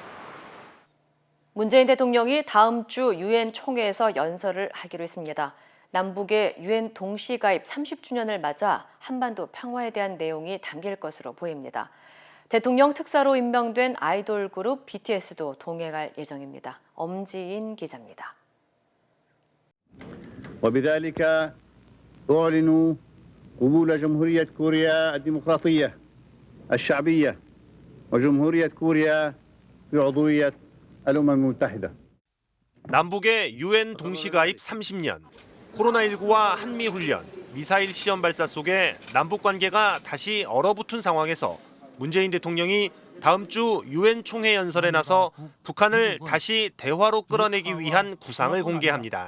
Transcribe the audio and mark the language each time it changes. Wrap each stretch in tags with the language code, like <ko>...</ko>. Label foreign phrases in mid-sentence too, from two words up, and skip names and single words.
<ko>문재인 대통령이 다음 주 유엔 총회에서 연설을 하기로 했습니다. 남북의 유엔 동시 가입 30주년을 맞아 한반도 평화에 대한 내용이 담길 것으로 보입니다. 대통령 특사로 임명된 아이돌 그룹 BTS도 동행할 예정입니다. 엄지인 기자입니다.</ko> <ar>وبذلك أعلن قبول جمهورية كوريا الديمقراطية الشعبية وجمهورية كوريا بعضوية الأمم المتحدة.</ar> <ko>남북의 유엔 동시 가입 30년, 코로나19와 한미 훈련, 미사일 시험 발사 속에 남북 관계가 다시 얼어붙은 상황에서 문재인 대통령이 다음 주 유엔 총회 연설에 나서 북한을 다시 대화로 끌어내기 위한 구상을 공개합니다.</ko>